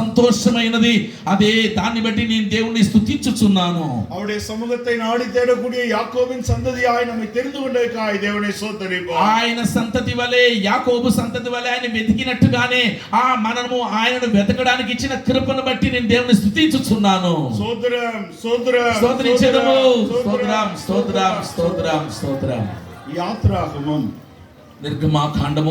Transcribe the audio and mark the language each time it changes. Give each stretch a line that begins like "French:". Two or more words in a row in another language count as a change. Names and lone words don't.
Telugu: సంతోషమైనది. అదే దాన్ని బట్టి నేను దేవుణ్ణి స్తుతించుచున్నాను.
Tamil: அவருடைய சமூகத்தை நாடி தேடக்கூடிய யாக்கோபின் சந்ததியாய் நம்மை தெரிந்து கொண்டதற்காக தேவனை ஸ்தோத்திரிப்போம்.
Telugu: ఆయన సంతతి వలె, యాకోబు సంతతి వలె ఆయన వెతికినట్టుగానే మనము ఆయనను వెతకడానికి ఇచ్చిన కృపను బట్టి నేను దేవుని స్తుతించుచున్నాను. స్తోత్రం స్తోత్రం స్తోత్రించెదము. స్తోత్రం స్తోత్రం స్తోత్రం స్తోత్రం. యాత్రాగమం నిర్గమాకాండము